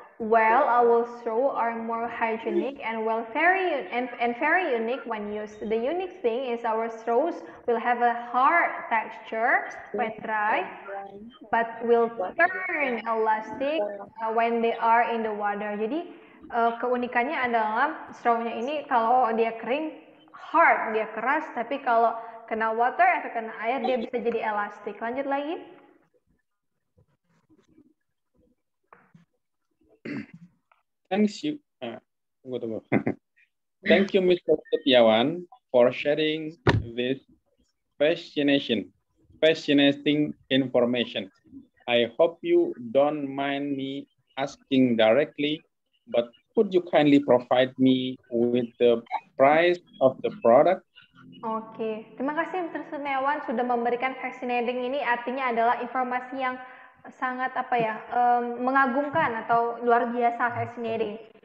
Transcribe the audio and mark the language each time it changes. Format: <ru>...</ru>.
<en>Well, our straw are more hygienic and very unique when used. The unique thing is our straws will have a hard texture when dry, but will turn elastic when they are in the water.</en> <id>Jadi keunikannya adalah strawnya ini kalau dia kering hard, dia keras, tapi kalau kena water atau kena air dia bisa jadi elastik. Lanjut lagi.</id> <en>Thank you, Mr. Setiawan, for sharing this fascinating information. I hope you don't mind me asking directly, but could you kindly provide me with the price of the product?</en> <id>Oke, terima kasih Mr. Setiawan sudah memberikan fascinating ini, artinya adalah informasi yang sangat mengagumkan atau luar biasa, fascinating.</id>